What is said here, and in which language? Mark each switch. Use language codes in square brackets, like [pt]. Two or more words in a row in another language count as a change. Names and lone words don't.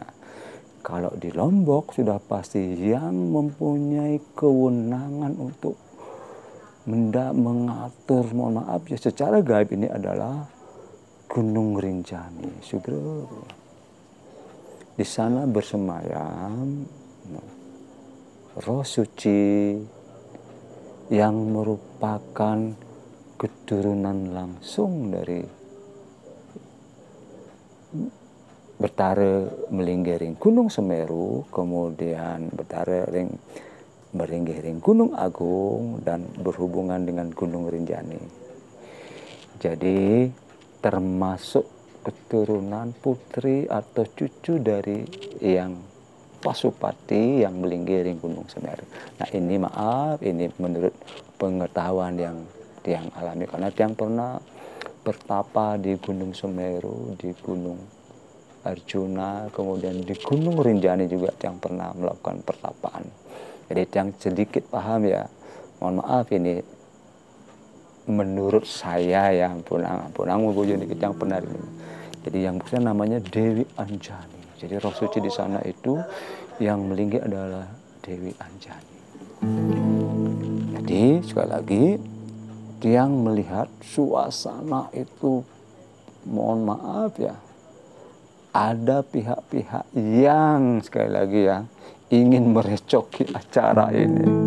[id] Kalau di Lombok sudah pasti yang mempunyai kewenangan untuk mengatur, mohon maaf ya, secara gaib ini adalah Gunung Rinjani, Sugro. Di sana bersemayam roh suci yang merupakan keturunan langsung dari Betara Melinggering Gunung Semeru, kemudian Betara Melinggering Gunung Agung, dan berhubungan dengan Gunung Rinjani. Jadi termasuk keturunan putri atau cucu dari yang Pasupati yang melinggiring Gunung Semeru. Nah ini maaf, ini menurut pengetahuan yang Tiang alami, karena Tiang pernah bertapa di Gunung Semeru, di Gunung Arjuna, kemudian di Gunung Rinjani juga Tiang pernah melakukan pertapaan. Jadi Tiang sedikit paham ya, mohon maaf ini menurut saya ya, punang bujuni Tiang pernah ini. Jadi yang bukan namanya Dewi Anjani. Jadi roh suci di sana itu yang melinggi adalah Dewi Anjani. Jadi sekali lagi Tiang melihat suasana itu, mohon maaf ya, ada pihak-pihak yang sekali lagi ya ingin merecoki acara ini.